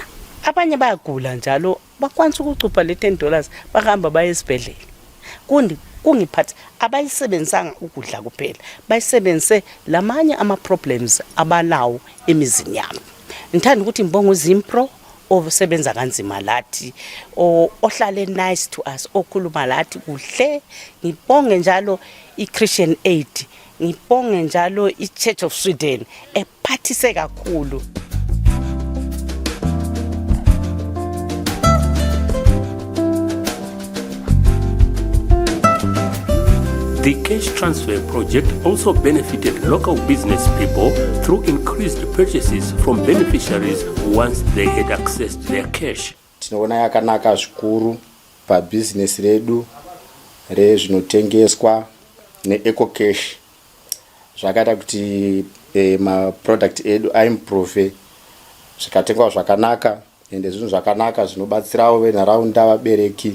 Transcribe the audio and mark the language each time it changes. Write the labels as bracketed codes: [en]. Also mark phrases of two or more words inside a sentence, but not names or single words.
[nd] Abanye bayagula njalo bakwanisa ukucupha le $10 bahamba baye esibhedlela. Kungiphatha abayisebenzanga ukudla kuphela bayisebenzise lamanye ama problems abalawo emizini yabo. Ngithanda ukuthi ngibonge uzimpro osebenza kanzima lathi ohlale [en] nice to us [nd] okhuluma lathi kuhle. Ngibonge njalo iChristian Aid, ngibonge njalo iChurch of Sweden ephathise kakhulu. [en] The cash transfer project also benefited local business people through increased purchases from beneficiaries once they had accessed their cash. [sn] Tinoona yakanaka zvikuru pabusiness redu rezvinotengeswa neeco cash. Zvakaita kuti ma product edu aimprove zvikatengwa zvakanaka ende zvinhu zvakanaka zvinobatsirawo venharaunda vabereki.